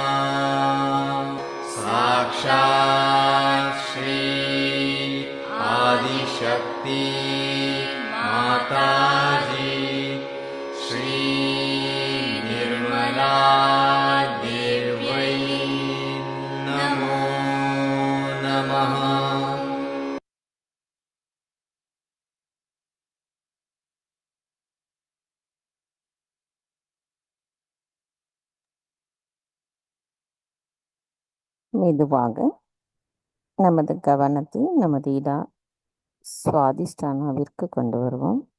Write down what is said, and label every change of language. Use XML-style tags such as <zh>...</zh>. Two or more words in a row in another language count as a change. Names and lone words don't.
<sa>साक्षात् श्री आदिशक्ति माताजी श्री निर्मला देव्यै नमो नमः।</sa> <ta>மெதுவாக நமது கவனத்தை நமது இடா சுவாதிஷ்டானாவிற்கு கொண்டு வருவோம்.</ta>